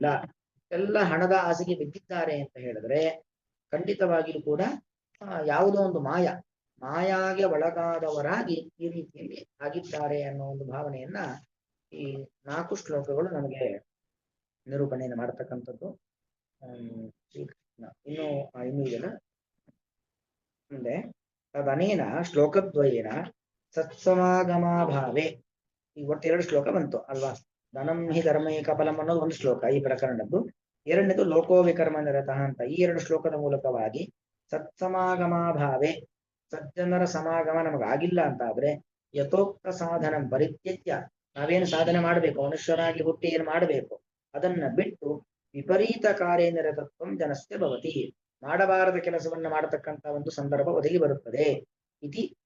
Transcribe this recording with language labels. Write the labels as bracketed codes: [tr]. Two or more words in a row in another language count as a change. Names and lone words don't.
[kn] ಎಲ್ಲ ಹಣದ ಆಸೆಗೆ ಬಿದ್ದಿದ್ದಾರೆ ಅಂತ ಹೇಳಿದ್ರೆ ಖಂಡಿತವಾಗಿಯೂ ಕೂಡ ಯಾವುದೋ ಒಂದು ಮಾಯಾಗೆ ಒಳಗಾದವರಾಗಿ ಈ ರೀತಿಯಲ್ಲಿ ಆಗಿದ್ದಾರೆ ಅನ್ನೋ ಒಂದು ಭಾವನೆಯನ್ನ ಈ 4 ಶ್ಲೋಕಗಳು ನಮಗೆ ನಿರೂಪಣೆಯನ್ನು ಮಾಡತಕ್ಕಂಥದ್ದು. ಇನ್ನು ಇದೆಲ್ಲ ಮುಂದೆ [sa] ತದನೇನ ಶ್ಲೋಕದ್ವಯೇನ ಸತ್ಸಮಾಗಮಾಭಾವೆ, [kn] ಈ ಒಟ್ಟು 2 ಶ್ಲೋಕ ಬಂತು ಅಲ್ವಾ. [sa] ಧನಂ ಹಿ ಧರ್ಮೈಕ ಫಲಂ [kn] ಅನ್ನೋದು ಒಂದು ಶ್ಲೋಕ ಈ ಪ್ರಕರಣದ್ದು, ಎರಡನೇದು [sa] ಲೋಕೋ ವಿಕರ್ಮ ನಿರತಃ [kn] ಅಂತ. ಈ 2 ಶ್ಲೋಕದ ಮೂಲಕವಾಗಿ ಸತ್ಸಮಾಗಮಾಭಾವೆ, ಸಜ್ಜನರ ಸಮಾಗಮ ನಮಗಾಗಿಲ್ಲ ಅಂತ ಆದ್ರೆ [sa] ಯಥೋಕ್ತ ಸಾಧನ ಪರಿತ್ಯಜ್ಯ, [kn] ನಾವೇನು ಸಾಧನೆ ಮಾಡಬೇಕು, ಮನುಷ್ಯರಾಗಿ ಹುಟ್ಟಿ ಏನು ಮಾಡಬೇಕು ಅದನ್ನ ಬಿಟ್ಟು [sa] ವಿಪರೀತ ಕಾರ್ಯ ನಿರತತ್ವಂ ಜನಸ್ಯ ಭವತಿ, [kn] ಮಾಡಬಾರದ ಕೆಲಸವನ್ನ ಮಾಡತಕ್ಕಂತ ಒಂದು ಸಂದರ್ಭ ಒದಗಿ ಬರುತ್ತದೆ.